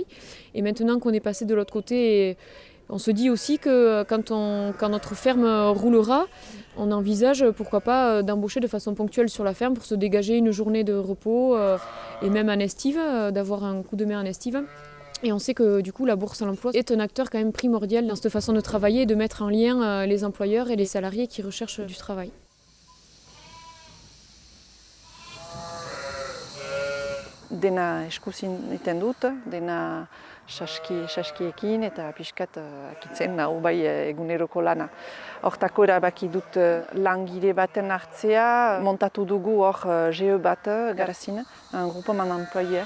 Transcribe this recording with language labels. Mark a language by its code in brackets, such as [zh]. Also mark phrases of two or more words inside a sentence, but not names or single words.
[fr] Et maintenant qu'on est passé de l'autre côté, on se dit aussi que quand notre ferme roulera, on envisage pourquoi pas d'embaucher de façon ponctuelle sur la ferme pour se dégager une journée de repos et même en estive, d'avoir un coup de main en estive. Et on sait que du coup la bourse à l'emploi est un acteur quand même primordial dans cette façon de travailler et de mettre en lien les employeurs et les salariés qui recherchent du travail. [eu] Dena eskusin egiten dut, dena saskiekin eta pixkat akitzen nahu bai eguneroko lana. Hortako erabaki dut langile baten hartzea, montatu dugu hor GE bat Garazin, [fr] un groupement d'employeurs.